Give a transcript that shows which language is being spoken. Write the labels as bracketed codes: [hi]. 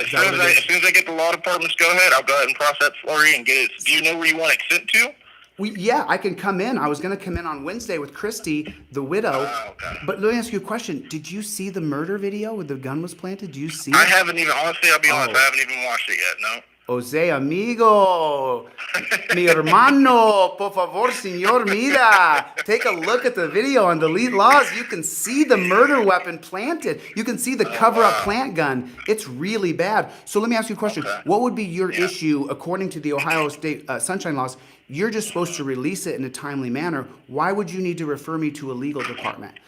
[en] As soon as I get the law department's go ahead, I'll go ahead and process for you and get it. Do you know where you want it sent to? Yeah, I can come in. I was going to come in on Wednesday with Christy, the widow. Okay. But let me ask you a question. Did you see the murder video where the gun was planted? Do you see it? I haven't even, honestly, I'll be honest, I haven't even watched it yet, no. [es] Jose, amigo, mi hermano, por favor, señor, mira. [en] Take a look at the video on DeleteLawZ. You can see the murder weapon planted. You can see the cover-up plant gun. It's really bad. So let me ask you a question. Okay. What would be your issue according to the Ohio State sunshine laws? You're just supposed to release it in a timely manner. Why would you need to refer me to a legal department?